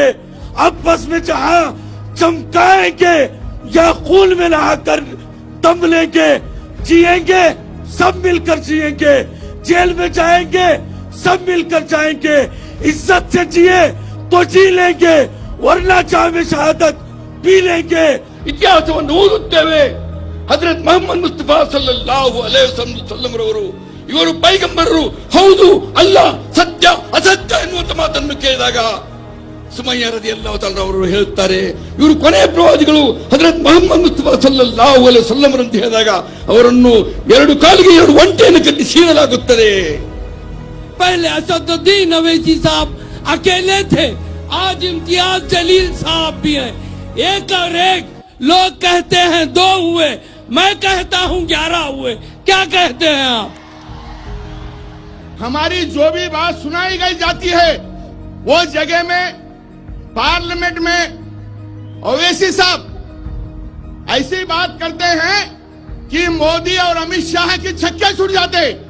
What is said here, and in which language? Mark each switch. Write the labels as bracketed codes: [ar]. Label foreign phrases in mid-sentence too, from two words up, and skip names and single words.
[hi] अब बस में जहां चमकाएंगे या खून में नहाकर दम लेंगे। जिएंगे सब मिलकर जिएंगे, जेल में जाएंगे सब मिलकर जाएंगे। इज्जत से जिए तो जी लेंगे, वरना जामे शहादत पी लेंगे। [kn] ಇತಿಹಾಸವನ್ನು ಓದುತ್ತೇವೆ. ಹಜರತ್ ಮೊಹಮ್ಮದ್ ಮುಸ್ತಫಾ [ar] صلى الله عليه وسلم [kn] ರವರು ಇವರು ಪೈಗಂಬರರು ಹೌದು, ಅಲ್ಲ ಸತ್ಯ ಅಸತ್ಯ ಎನ್ನುವಂತ ಮಾತನ್ನು ಕೇಳಿದಾಗ ಸುಮಯ್ಯ [ar] رضي الله تعالى [kn] ಅವರು ಹೇಳುತ್ತಾರೆ, ಇವರು ಕೊನೆಯ ಪ್ರವಾದಿಗಳು ಹಜರತ್ ಮೊಹಮ್ಮದ್ ಮುಸ್ತಫಾ [ar] صلى الله عليه وسلم [kn] ಅಂತ ಹೇಳಿದಾಗ ಅವರನ್ನು 2 ಕಾಲಿಗೆ 2 ಒಂಟೆಯನ್ನು ಕಟ್ಟಿ ಸೀಳಲಾಗುತ್ತದೆ. [hi] पहले असदुद्दीन अवैसी साहब अकेले थे, आज इम्तियाज जलील साहब भी हैं। एक और एक लोग कहते हैं 2 हुए, मैं कहता हूं 11 हुए। क्या कहते हैं आप? हमारी जो भी बात सुनाई गई जाती है वो जगह में पार्लियामेंट में ओवैसी साहब ऐसी बात करते हैं कि मोदी और अमित शाह की छक्के छूट जाते।